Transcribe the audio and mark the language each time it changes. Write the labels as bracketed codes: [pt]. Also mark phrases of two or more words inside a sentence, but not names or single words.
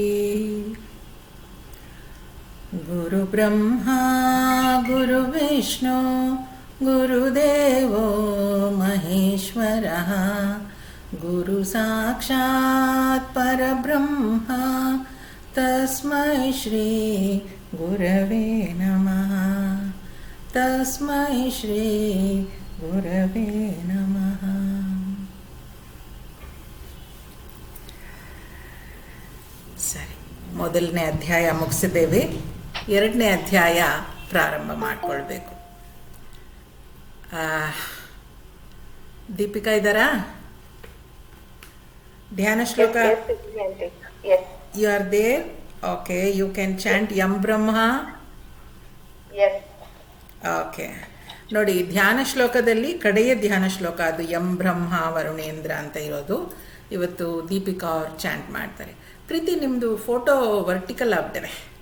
[sa] गुरुब्रह्मा गुरुविष्णु गुरुदेवो महेश्वरः गुरुसाक्षात् परब्रह्म तस्मै श्री गुरवे नमः। तस्मै श्री गुरवे नमः। [kn] ಸರಿ, ಮೊದಲನೇ ಅಧ್ಯಾಯ ಮುಗಿಸಿದ್ದೇವೆ. ಎರಡನೇ ಅಧ್ಯಾಯ ಪ್ರಾರಂಭ ಮಾಡಿಕೊಳ್ಬೇಕು. ದೀಪಿಕಾ ಇದ್ದಾರಾ? ಧ್ಯಾನ ಶ್ಲೋಕ [en] you are there? OK, you can chant ಯಂ ಬ್ರಹ್ಮ. [kn] ಓಕೆ, ನೋಡಿ, ಧ್ಯಾನ ಶ್ಲೋಕದಲ್ಲಿ ಕಡೆಯ ಧ್ಯಾನ ಶ್ಲೋಕ ಅದು ಯಂ ಬ್ರಹ್ಮ ವರುಣೇಂದ್ರ ಅಂತ ಇರೋದು. ಇವತ್ತು ದೀಪಿಕಾ ಅವ್ರು ಚಾಂಟ್ ಮಾಡ್ತಾರೆ. ಪ್ರೀತಿ, ನಿಮ್ಮದು [en] photo vertical [kn] ಆಗ್ತವೆ.